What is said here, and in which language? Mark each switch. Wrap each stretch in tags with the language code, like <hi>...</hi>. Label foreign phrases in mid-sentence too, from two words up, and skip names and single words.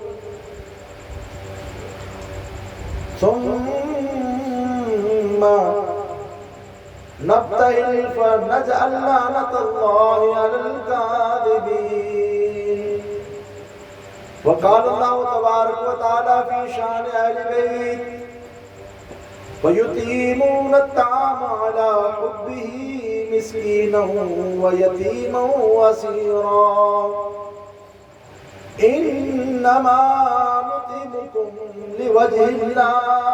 <ar>ثم نبتهل فنجعل لعنة الله على الكاذبين وقال الله تبارك وتعالى في شأن أهل البيت ويطعمون الطعام على حبه مسكينا ويتيما وأسيرا إنما نطعمكم لوجه الله</ar>